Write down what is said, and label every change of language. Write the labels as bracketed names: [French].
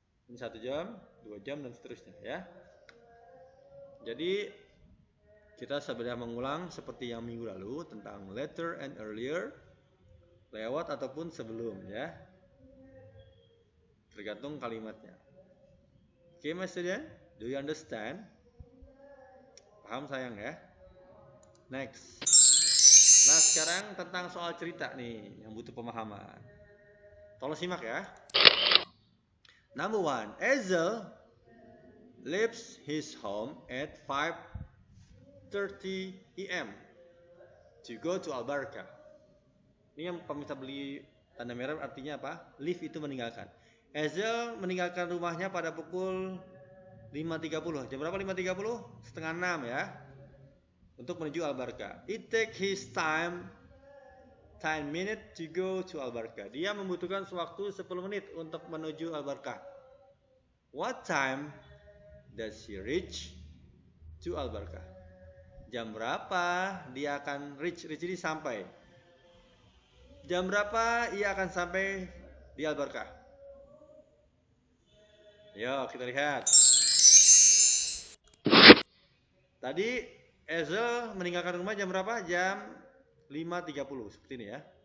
[Indonesian] Ini 1 jam, 2 jam dan seterusnya ya. Jadi kita sebenarnya mengulang seperti yang minggu lalu tentang [English] later and earlier, [Indonesian] lewat ataupun sebelum ya. Tergantung kalimatnya. [English] Okay, my student, do you understand? [Indonesian] Paham sayang ya? Next. Nah, sekarang tentang soal cerita nih yang butuh pemahaman. Tolong simak ya. [English] Number 1, Ezel leaves his home at 5:30 AM to go to Albarka. [Indonesian] Ini yang pemirsa beli tanda merah artinya apa? Leave itu meninggalkan. Ezel meninggalkan rumahnya pada pukul 5.30. Jam berapa 5.30? Setengah 6 ya. Untuk menuju Albarka. [English] It take his time 10 minutes to go to Albarka. [Indonesian] Dia membutuhkan waktu 10 menit untuk menuju Albarka. [English] What time does he reach to Albarka? [Indonesian] Jam berapa dia akan reach ini sampai? Jam berapa ia akan sampai di Albarka? Yuk kita lihat. Tadi Ezel meninggalkan rumah jam berapa? Jam 5.30 seperti ini ya.